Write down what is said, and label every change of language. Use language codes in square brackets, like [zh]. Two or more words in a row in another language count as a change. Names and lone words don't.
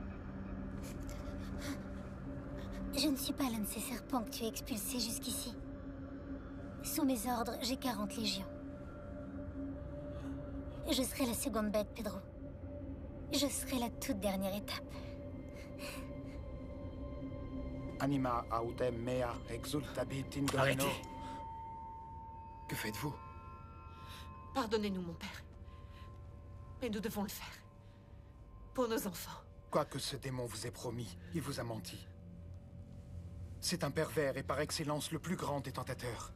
[fr] Je ne suis pas l'un de ces serpents que tu as expulsés jusqu'ici. Sous mes ordres, j'ai 40 légions. Je serai la seconde bête, Pedro. Je serai la toute dernière étape. [la] Anima autem mea exultabit in domino. [fr] Arrêtez. Que faites-vous? Pardonnez-nous, mon père. Mais nous devons le faire. Pour nos enfants. Quoi que ce démon vous ait promis, il vous a menti. C'est un pervers et par excellence le plus grand des tentateurs.